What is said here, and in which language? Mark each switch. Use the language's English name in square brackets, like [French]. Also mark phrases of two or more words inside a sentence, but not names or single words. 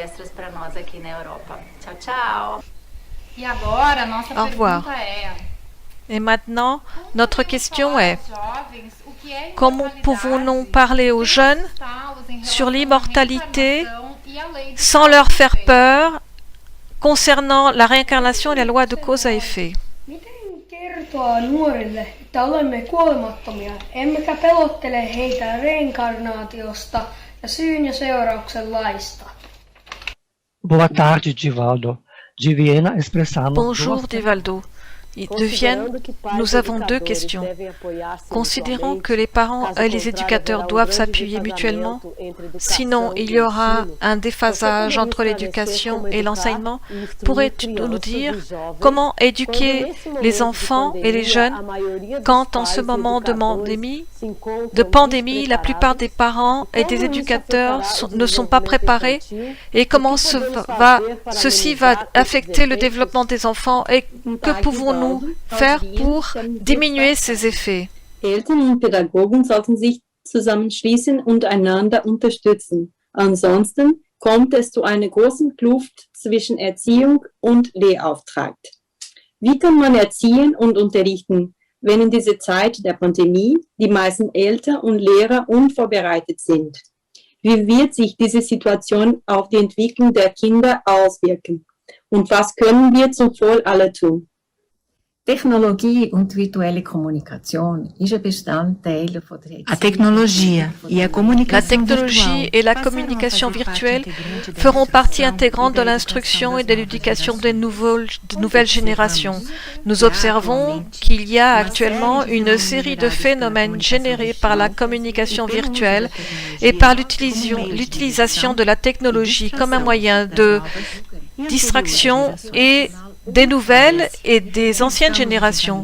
[French] Au revoir. Et maintenant, notre question est, comment pouvons-nous parler aux jeunes sur l'immortalité sans leur faire peur concernant la réincarnation et la loi de cause à effet? [Finnish] Miten kertoa nuorille, että olemme kuolemattomia, emmekä pelottele heitä reinkarnaatiosta ja syyn ja seurauksen laista? [Portuguese] Boa tarde, Divaldo. De Viena expressamos. [French] Bonjour Divaldo. De Vienne, nous avons deux questions. Considérons que les parents et les éducateurs doivent s'appuyer mutuellement, sinon il y aura un déphasage entre l'éducation et l'enseignement. Pourrais-tu nous dire comment éduquer les enfants et les jeunes quand en ce moment de pandémie, la plupart des parents et des éducateurs ne sont pas préparés et comment ceci va affecter le développement des enfants et que pouvons-nous faire pour diminuer ces effets? [German] Eltern und Pädagogen sollten sich zusammenschließen und einander unterstützen. Ansonsten kommt es zu einer großen Kluft zwischen Erziehung und Lehrauftrag. Wie kann man erziehen und unterrichten, wenn in dieser Zeit der Pandemie die meisten Eltern und Lehrer unvorbereitet sind? Wie wird sich diese Situation auf die Entwicklung der Kinder auswirken? Und was können wir zum Wohl aller tun? Tecnologie und virtuelle Kommunikation ist ein Bestandteil von der [French] La technologie et la communication virtuelle feront partie intégrante de l'instruction et de l'éducation des nouvelles générations. Nous observons qu'il y a actuellement une série de phénomènes générés par la communication virtuelle et par l'utilisation de la technologie comme un moyen de distraction et des nouvelles et des anciennes générations.